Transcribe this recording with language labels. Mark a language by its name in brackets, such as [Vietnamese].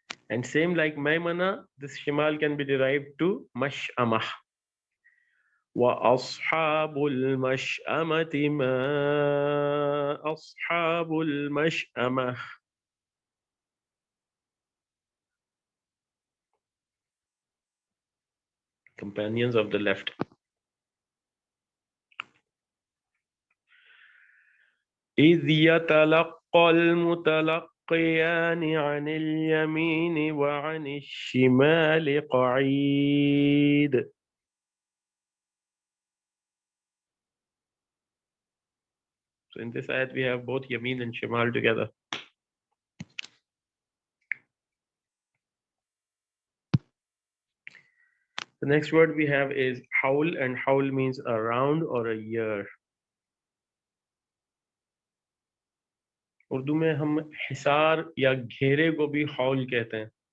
[English] And same like maymana, this shimal can be derived to mash'amah. [Arabic] وأصحاب المشأمة ما أصحاب المشأمة. [English] Companions of the left. [Arabic] إذ يتلقى المتلقيان عن اليمين وعن الشمال قعيد. [English] So in this ayat we have both yamin and shimal together. The next word we have is haul, and haul means a round or a year. [Hindi] Urdu में हम हिसार या घेरे को भी हौल कहते हैं.